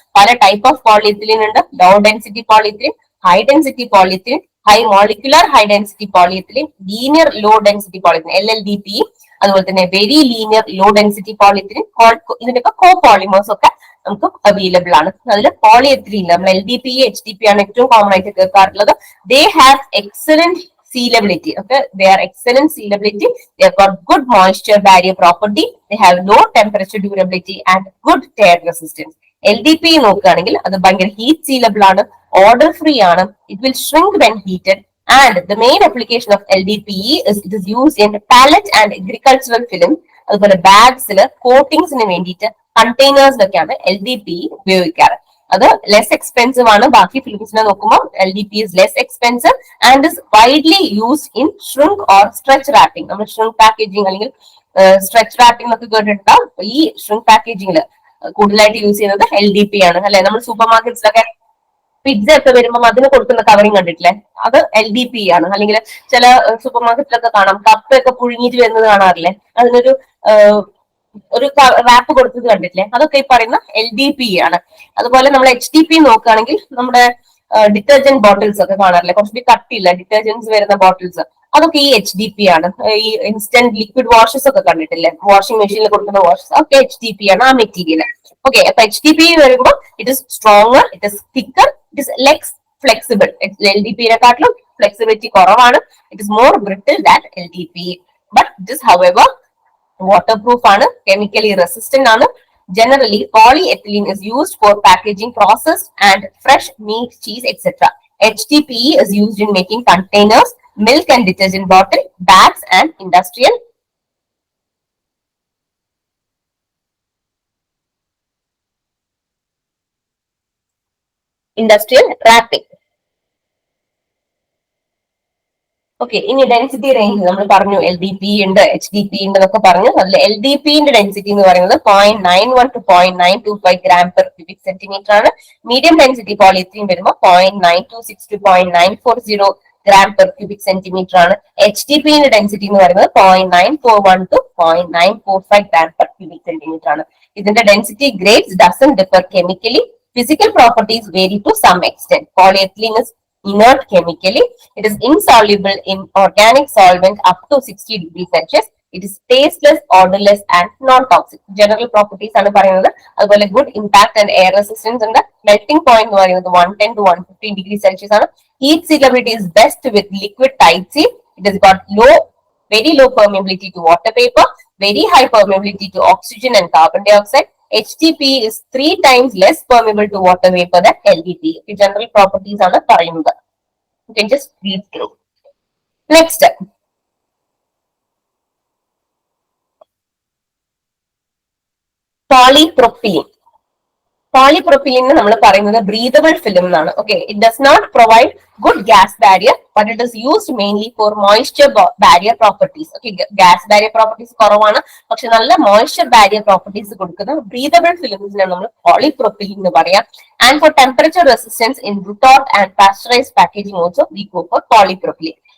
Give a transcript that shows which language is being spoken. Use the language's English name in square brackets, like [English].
[Malayalam] പല type of polyethylene ഉണ്ട്. Law density polyethylene, high density polyethylene, high molecular high density polyethylene, linear law density polyethylene LLDP, അതുപോലെ തന്നെ very linear law density polyethylene. ഇതിന്റെയൊക്കെ കോ polymers ഒക്കെ നമുക്ക് available ആണ്. അതിൽ പോളിയെത്തിലീൻ നമ്മൾ LDP, HDP ആണ് ഏറ്റവും കോമൺ ആയിട്ട് കേൾക്കാറുള്ളത്. [English] They have excellent sealability. Okay, they are excellent sealability. They have got good moisture barrier property. They have low temperature durability and good tear resistance. [Malayalam] LDP നോക്കുകയാണെങ്കിൽ അത് ഭയങ്കര heat സീലബിൾ ആണ്, order free ആണ്, [English] It will shrink when heated, and the main application of LDPE is it is used in pallet and agricultural film. [Malayalam] അതുപോലെ ബാഗ്സിൽ കോട്ടിങ്സിന് വേണ്ടിയിട്ട് കണ്ടെയ്നേഴ്സിലൊക്കെയാണ് LDPE ഉപയോഗിക്കാറ്. അത് less expensive ആണ്. ബാക്കി ഫിലിംസിനെ നോക്കുമ്പോൾ [English] LDP is less expensive and is widely used in shrink or stretch wrapping. [Malayalam] നമ്മൾ shrink packaging അല്ലെങ്കിൽ stretch wrapping ഒക്കെ കേട്ടിട്ടുണ്ടാവും. ഈ shrink പാക്കേജിംഗിൽ കൂടുതലായിട്ട് യൂസ് ചെയ്യുന്നത് LDP ആണ് അല്ലെ. നമ്മൾ സൂപ്പർ മാർക്കറ്റ്സിലൊക്കെ പിസ്സ ഒക്കെ വരുമ്പോൾ അതിന് കൊടുക്കുന്ന കവറിങ് കണ്ടിട്ടില്ലേ, അത് LDP ആണ്. അല്ലെങ്കിൽ ചില സൂപ്പർ മാർക്കറ്റിലൊക്കെ കാണാം കപ്പയൊക്കെ പുഴുങ്ങിയിട്ട് വരുന്നത് കാണാറില്ലേ, അതിനൊരു ഒരു റാപ്പ് കൊടുത്തത് കണ്ടിട്ടില്ലേ, അതൊക്കെ ഈ പറയുന്ന LDP ആണ്. അതുപോലെ നമ്മൾ HDP നോക്കുകയാണെങ്കിൽ നമ്മുടെ ഡിറ്റർജന്റ് ബോട്ടിൽസ് ഒക്കെ കാണാറില്ലേ, കുറച്ചുകൂടി കട്ടിയില്ല ഡിറ്റർജൻസ് വരുന്ന ബോട്ടിൽസ്, അതൊക്കെ ഈ HDP ആണ്. ഈ ഇൻസ്റ്റന്റ് ലിക്വിഡ് വാഷസ് ഒക്കെ കണ്ടിട്ടില്ലേ, വാഷിംഗ് മെഷീനിൽ കൊടുക്കുന്ന വാഷസ് ഒക്കെ HDP ആണ് ആ മെറ്റീരിയൽ. ഓക്കെ, അപ്പൊ HDP വരുമ്പോൾ [English] It is stronger, it is thicker, it is less flexible. [Malayalam] LDP-നെക്കാട്ടിലും flexibility കുറവാണ്. [English] It is more brittle than LDP. But it is however waterproof ആണ്, chemically resistant ആണ്. Generally, polyethylene is used for packaging processed and fresh meat, cheese, etc. HDPE is used in making containers, milk and detergent bottle, bags, and industrial wrapping. [Malayalam] Okay, ഇനി density range നമ്മൾ പറഞ്ഞു LDP ഉണ്ട്, HDP ഉണ്ട് എന്നൊക്കെ പറഞ്ഞു. അതിൽ LDPന്റെ density എന്ന് പറയുന്നത് 0.91 to 0.925 gram per cubic centimeter ആണ്. മീഡിയം ഡെൻസിറ്റി പോളിയെത്തിലീൻ വരുമ്പോൾ 0.926 to 0.940 gram per cubic centimeter ആണ്. HDPന്റെ ഡെൻസിറ്റി എന്ന് പറയുന്നത് 0.941 to 0.945 gram per cubic centimeter ആണ്. [English] ഇതിന്റെ density grades doesn't differ chemically. Physical properties vary to some extent. Polyethylene is inert chemically. It is insoluble in organic solvent up to 60 degrees Celsius. It is tasteless, odorless, and non-toxic. [Malayalam] General properties ആണ് പറയുന്നത്. അതുപോലെ [English] good impact and air resistance [Malayalam] ഉണ്ട്. Melting point എന്ന് പറയുന്നത് 110 to 115 degrees Celsius ആണ്. [English] Heat sealability is best with liquid tight seal. It has got very low permeability to water vapor, very high permeability to oxygen and carbon dioxide. HDP is 3 times less permeable to water vapor than LDP. [Malayalam] General properties ആണ് പറയുന്നത്. [English] You can just read through. Next, polypropylene. [Malayalam] Polypropylene നമ്മൾ പറയുന്നത് breathable film എന്നാണ്. [English] Okay, it does not provide good gas barrier, but it is used mainly for moisture barrier properties. [Malayalam] Okay, gas barrier properties കുറവാണ്, പക്ഷെ നല്ല moisture barrier properties കൊടുക്കുന്ന breathable films നമ്മൾ polypropylene എന്ന് പറയാം. [English] And for temperature resistance in retort and pasteurized packaging also we go for polypropylene.